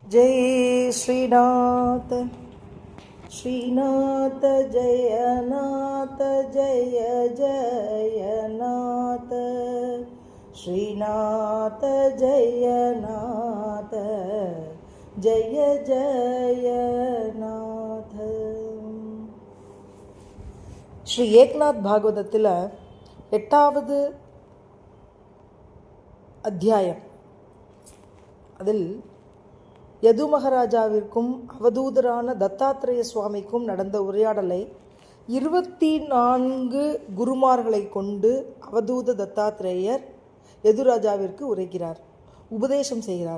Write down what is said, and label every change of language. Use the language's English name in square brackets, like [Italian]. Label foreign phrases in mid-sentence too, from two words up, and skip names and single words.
[Marathi] जय श्रीनाथ श्रीनाथ जयनाथ जय जयनाथ श्रीनाथ जयनाथ जय जयनाथ. [Tamil] ஸ்ரீ ஏக்நாத் பாகவதத்தில் 8வது அத்தியாயம். அதில் யது மகாராஜாவிற்கும் அவதூதரான தத்தாத்ரேய சுவாமிக்கும் நடந்த உரையாடலை 24 குருமார்களை கொண்டு அவதூத தத்தாத்ரேயர் யதுராஜாவிற்கு உரைக்கிறார், உபதேசம் செய்கிறார்.